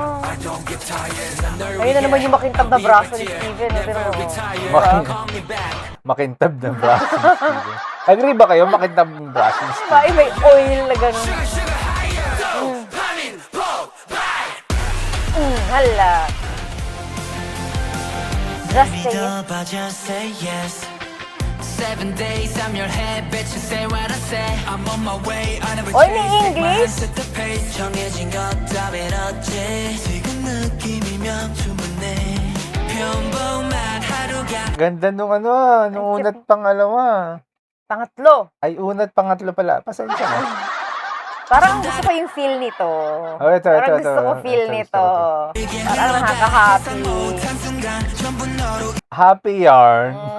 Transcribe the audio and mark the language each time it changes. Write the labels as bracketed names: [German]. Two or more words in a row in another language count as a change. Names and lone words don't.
[Filipino] Ayun na naman yung makintab na braso ni Steven. Makintab na braso ni Steven. Agree ba kayo? Makintab ng braso ni Steven. Ay, may oil na gano'n. Hala. [English] Just say it. 7 days, I'm your head, bitch, you say what I say. I'm on my way, I never [Filipino] Oy, may English? [English] set the pace. [Korean] 정해진 것 따윈 없지. 지금 느낌이면 충분해. 평범한 하루가. [Filipino] Ganda nung ano, nung unat pangalawa. Pangatlo. Ay, unat pangatlo pala. Pasensya na. Parang gusto ko yung feel nito. Oh, ito. Parang gusto ko feel nito. Parang nakaka-happy. Happy yarn.